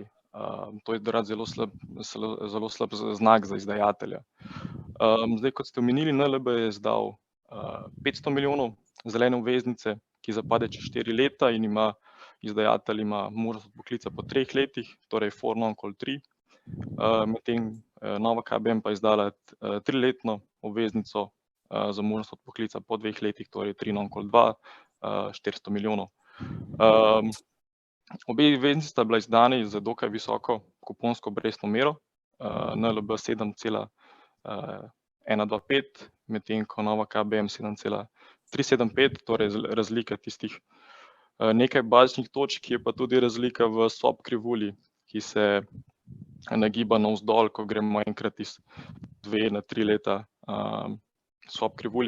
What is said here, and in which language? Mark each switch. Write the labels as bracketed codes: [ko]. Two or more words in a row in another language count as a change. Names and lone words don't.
[sl] To je zelo slab znak za izdajatelja. Zdaj, kot ste omenili, NLB je izdal 500 milijonov zelene obveznice, ki zapade čez 4 leta in izdajatelj ima možnost odpoklica po 3 letih, torej [en] for non-call [sl] 3. Medtem Nova KBM pa izdala 3-letno obveznico za možnost odpoklica po 2 letih, torej 3 non-call 2, 400 milijonov. Obe obveznici sta bila izdani z dokaj visoko kuponsko obrestno mero, NLB 7,125, medtem ko Nova KBM 7,375, torej razlika tistih nekaj bazičnih točk, ki je pa tudi razlika v swap krivulji, ki se nagiba navzdol, ko gremo enkrat iz 2 na 3 leta swap krivulje.